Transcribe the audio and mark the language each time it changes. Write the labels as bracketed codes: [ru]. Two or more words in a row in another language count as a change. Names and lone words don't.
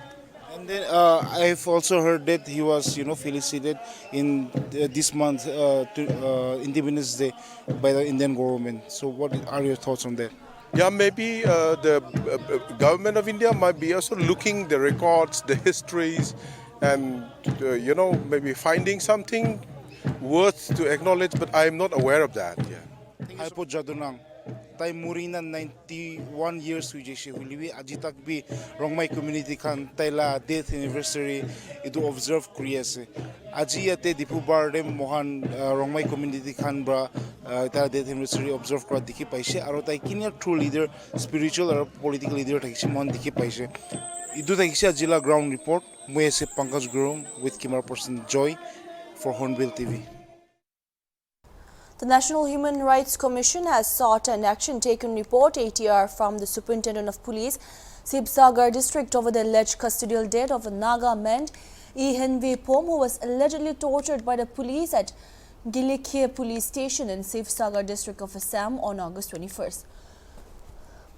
[en] And then I've also heard that he was, felicitated in this month, Independence Day, by the Indian government. So what are your thoughts on that? Yeah, maybe the government of India might be also looking the records, the histories, and maybe finding something worth to acknowledge, but I am not aware of that. Yeah. [nag] Hypo Jadonang, tay murina 91 years hujeshi huliwi ajitak bi Rongmai community kan tayla [en] death anniversary [nag] itu observe kriyase. Aji ate Dipu Bardem Mohan Rongmai community kan bra ta [en] death anniversary [nag] observe kra dikhi paise aro tai kinia [en] true leader, spiritual or political leader [nag] thakisi mon dikhi paise. Idu thakisi Jila [en] ground report. [nag] Moi ase [en] Pankaj Guru with camera person Joy for Hornbill TV. The National Human Rights Commission has sought an action taken report ATR from the Superintendent of Police, Sibsagar district over the alleged custodial death of a Naga man, Henvi Pom, who was allegedly tortured by the police at Gilikhe police station in Sibsagar district of Assam on August 21st.